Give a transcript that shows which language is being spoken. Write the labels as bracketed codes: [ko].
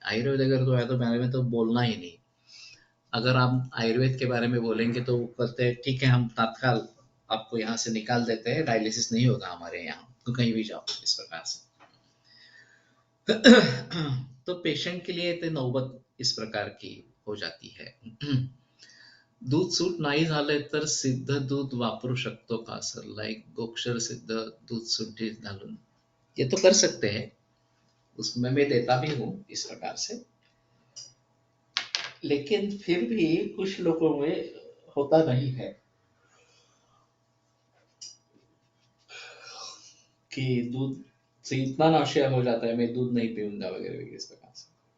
[hi] आयुर्वेद अगर तो है तो बारे में तो बोलना ही नहीं। अगर आप आयुर्वेद के बारे में बोलेंगे तो वो कहते हैं ठीक है, हम तत्काल आपको यहाँ से निकाल देते हैं, डायलिसिस नहीं होगा हमारे यहाँ, तो कहीं भी जाओ, इस प्रकार से। तो पेशेंट के लिए तो नौबत इस प्रकार की हो जाती है। [mr] दूध सूट नाही झाले तर सिद्ध दूध वापरू शकतो का सर? [hi] लाइक गोक्षर सिद्ध दूध [mr] सुट्टी घालून, [hi] ये तो कर सकते हैं, उसमें मैं देता भी हूँ इस प्रकार से। लेकिन फिर भी कुछ लोगों में होता नहीं है कि दूध से इतना नाशिया हो जाता है, मैं दूध नहीं पीऊंगा वगैरह वगैरह इस प्रकार से।